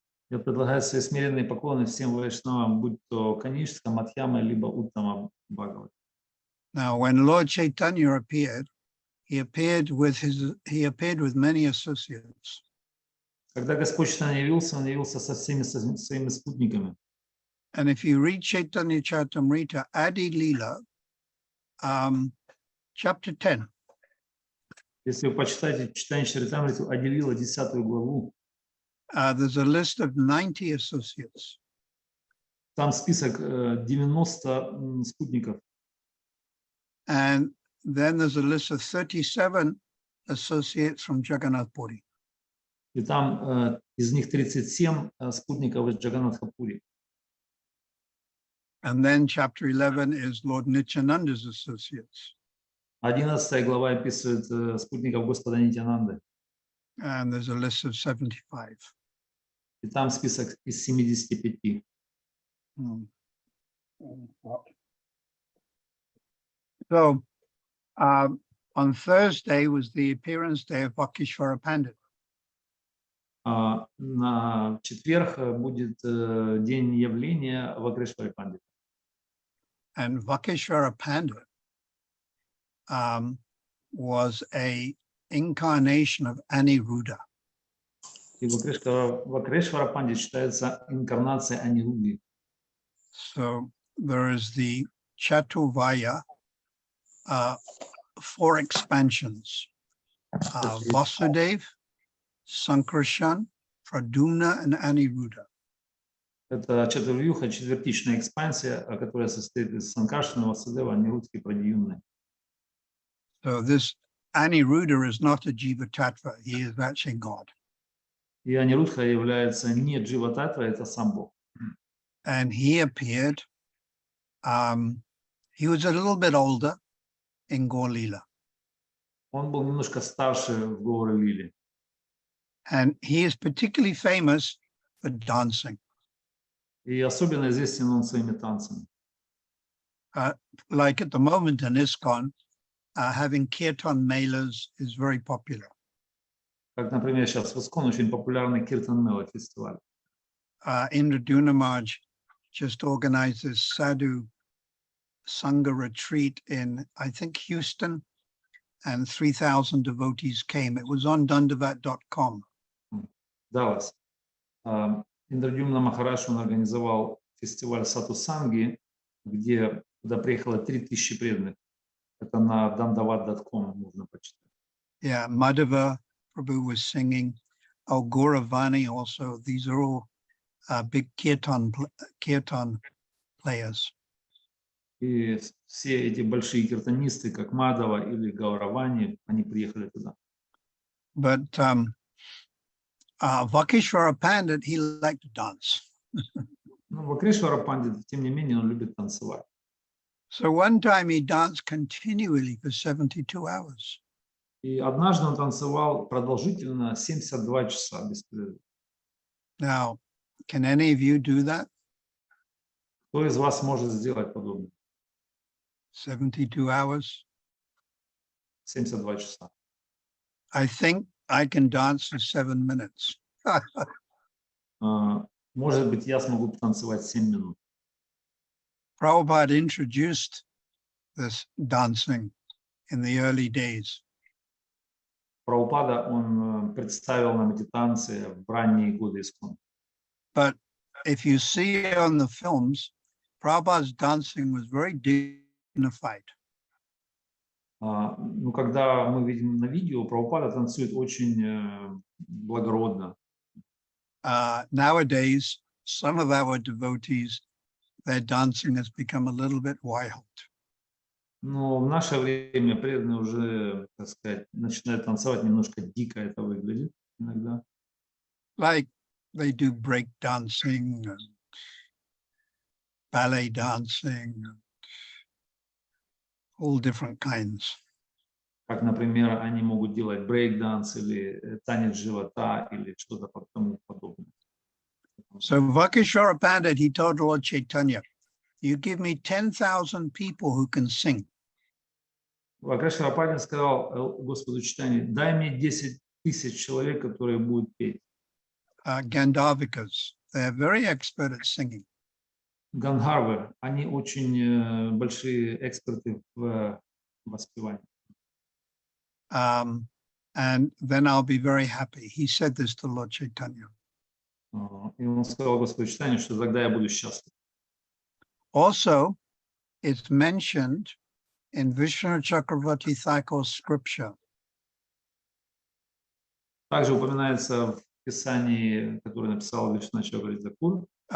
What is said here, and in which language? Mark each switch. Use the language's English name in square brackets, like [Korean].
[Russian] Я предлагаю свои смиренные поклоны всем вайшнавам, будь то Каништа, Мадхьяма, либо Уттама Бхагават. [English] Now, when Lord Chaitanya appeared, he appeared with many associates. [Russian] Когда Господь Чайтанья явился, он явился со всеми своими спутниками. [English] And if you read Chaitanya Charitamrita, Adi Leela, chapter 10. [Russian] Если вы почитаете Чайтанья Чаритамриту, Ади Лила, 10 главу, [English] there's a list of 90 associates. [Russian] Там список 90 спутников. [English] And then there's a list of 37 associates from Jagannath Puri. [Russian] И там из них 37 спутников из Джаганнатха-пури. [English] And then chapter 11 is Lord Nityananda's associates. [Russian] 11 глава описывает спутников Господа Нитьянанды. [English] And there's a list of 75. [Russian] И там список из 75. [English] So on Thursday was the appearance day of Vakishvara Pandit. [Russian] На четверг будет день явления Вакрешвари Пандита. [English] And Vakishvara Pandit was a incarnation of Aniruddha. [Russian] И Вакрешвара Пандит считается инкарнацией Анируddhi. [English] So there is the Chatuvaya, 4 expansions, Vasudev, Sankarshan, Pradyumna, and Aniruddha. [Russian] Это Чатурвьюха, четвертичная экспансия, которая состоит из Санкаршана, Васудева, Анирудхи и Прадьюмны. [English] So this Aniruddha is not a Jiva Tattva, he is actually God. [Russian] И Анирудха является не Джива Татва, это сам Бог. [English] And he appeared, he was a little bit older in Gaur-lila. [Russian] Он был немножко старше в Гаур-лиле. [English] And he is particularly famous for dancing. [Russian] И особенно известен он своими танцами. [English] Like at the moment in ISKCON, having kirtan melas is very popular. [Russian] Как, например, сейчас в ISKCON очень популярный Киртан Мела фестиваль. [English] Indra Maharaj just organized this Sadhu Sangha retreat in, I think, Houston, and 3,000 devotees came. It was on Dandavat.com. [Russian] Даллас. Индрадюмна Махарадж, он организовал фестиваль Сату Санги, куда приехало 3000 преданных. Это на dandavat.com можно почитать. [English] Yeah, Madhava Prabhu was singing. Oh, Gauravani also. These are all big kirtan players. [Russian] И все эти большие киртанисты, как Мадава или Гауравани, они приехали туда. [English] But Vakishvara Pandit, he liked to dance. [Russian] Ну, Вакрешвара Пандит, тем не менее, он любит танцевать. [English] So one time he danced continually for 72 hours. [Russian] И однажды он танцевал продолжительно 72 часа без перерыва. [English] Now, can any of you do that? [Russian] Кто из вас может сделать подобное? [English] 72 hours? [Russian] 72 часа. [English] I think I can dance for 7 minutes. [Russian] Может быть, я смогу потанцевать 7 минут. [English] Prabhupada introduced this dancing in the early days. [Russian] Прабхупада, он представил нам эти танцы в ранние годы ISKCON. [English] But if you see on the films, Prabhupada's dancing was very dignified. [Russian] Ну, когда мы видим на видео, Прабхупада танцует очень благородно. [English] Nowadays, some of our devotees, their dancing has become a little bit wild. [Russian] Но в наше время преданные уже, так сказать, начинают танцевать немножко дико, это выглядит иногда. [English] Like they do break dancing and ballet dancing, and all different kinds. [Russian] как, например, они могут делать брейк-данс или танец живота или что-то тому подобное. [English] So Vakishvara Pandit, he told Lord Chaitanya, you give me 10,000 people who can sing. [Russian] Вайшнава Пандит сказал Господу Чайтанье: дай мне 10 тысяч человек, которые будут петь. [English] Gandharvikas, they're very expert at singing. [Russian] Гандхарвы, они очень большие эксперты в воспевании. [English] And then I'll be very happy. He said this to Lord Chaitanya. [Russian] И он сказал Господу Чайтанье, что тогда я буду счастлив. [English] Also, it's mentioned in Vishnu Chakravarti Thakur's scripture. [Russian] Также упоминается в Писании, которое написал Вишну Чакраварти Тхакур,